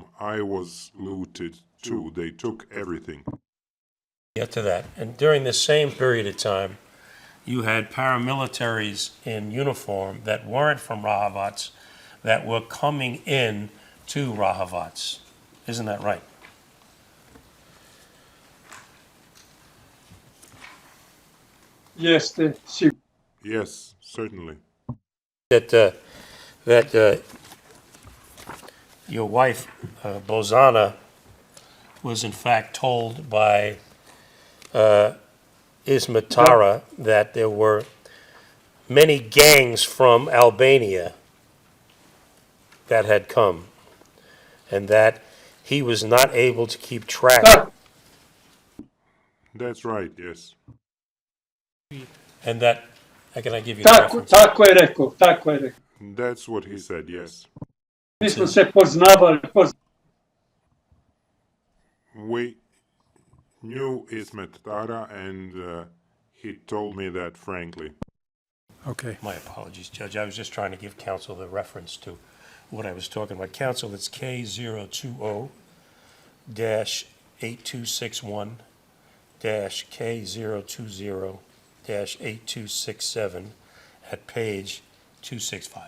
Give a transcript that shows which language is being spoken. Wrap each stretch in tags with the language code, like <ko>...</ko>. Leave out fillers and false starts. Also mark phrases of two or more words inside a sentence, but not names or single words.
<en>I was looted too. They took everything. Get to that. And during the same period of time, you had paramilitaries in uniform that weren't from Rahavats that were coming in to Rahavats. Isn't that right?</en> <sr>Jeste, sigurno.</sr> <en>Yes, certainly. That your wife, Bozana, was in fact told by Ismatara that there were many gangs from Albania that had come, and that he was not able to keep track.</en> <sr>Tako,</sr> <en>That's right, yes. And that, how can I give you the</en> <sr>tako,</sr> <en>reference?</en> <sr>tako je rekao, tako je rekao.</sr> <en>That's what he said, yes.</en> <sr>Mi smo se poznavali,</sr> <en>We knew Ismet Tara, and he told me that frankly. Okay. My apologies, Judge. I was just trying to give counsel the reference to what I was talking about. Counsel, it's K020-8261-K020-8267 at page 265.</en>